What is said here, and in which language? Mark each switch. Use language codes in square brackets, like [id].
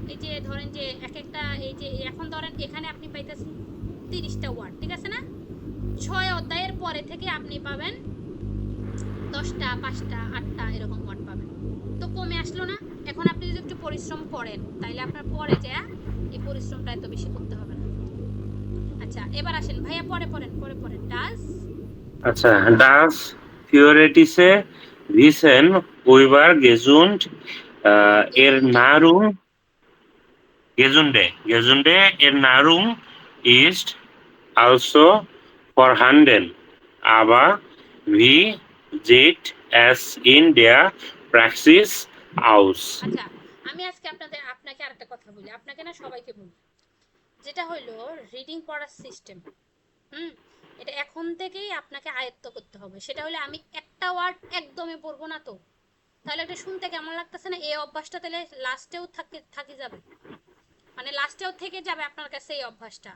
[bn] এই যে ধরেন যে এক একটা এই যে এখন ধরেন এখানে আপনি পাইতেছেন 30টা ওয়ার্ড, ঠিক আছে না? 6 অধ্যায়ের পরে থেকে আপনি পাবেন 10টা 5টা 8টা এরকম ওয়ার্ড পাবেন। তো কমে আসলো না? এখন আপনি যদি একটু পরিশ্রম করেন তাহলে আপনার পরে যা এই পরিশ্রমটা এত বেশি করতে হবে না। আচ্ছা এবার আসেন ভাইয়া, পরে পড়েন ডাস। [de] আচ্ছা, ডাস থিওরেটিসে wissen über gesund Ernährung gesunde Ernährung ist also vorhanden, aber wie sieht es in der Praxis aus? [bn] আচ্ছা আমি আজকে আপনাকে আরেকটা কথা বলি, আপনাকে না সবাইকে বলি, যেটা হলো রিডিং পড়ার সিস্টেম। এটা এখন থেকেই আপনাকে আয়ত্ত করতে হবে। সেটা হলো আমি একটা ওয়ার্ড একদমই পড়বো না, তো তাহলে এটা শুনতে কেমন লাগতেছে না? এই অভ্যাসটা তাহলে লাস্টেও থাকি যাবে, মানে লাস্টেও থেকে যাবে আপনার কাছে এই অভ্যাসটা।